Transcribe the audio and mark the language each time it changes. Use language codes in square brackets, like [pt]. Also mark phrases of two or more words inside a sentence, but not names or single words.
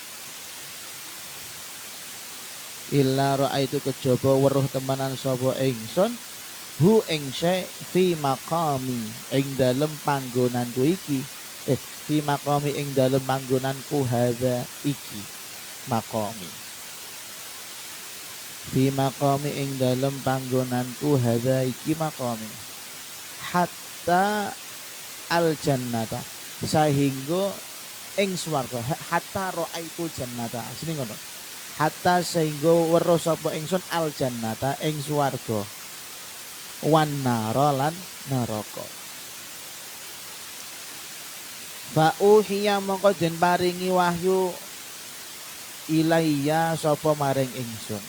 [ar] إلا رأيت [jv] kejaba weruh temenan sapa ingsun hu ing syai' [ar] في مقامي [jv] ing dalem panggonanku iki [ar] في مقامي [jv] ing dalem panggonanku hadza iki maqami [ar] في مقامي [jv] ing dalem panggonanku hadza iki maqami [ar] حتى الجنة [jv] sehingga ing swarga [ar] حتى رأيت جنة [jv] sini ngono hatta sehingga weruh sapa ingsun [ar] الجنة [jv] ing swarga [ar] والنار [jv] lan neraka. [ar] فأوحي [jv] mongko den paringi wahyu ilayya sapa maring ingsun.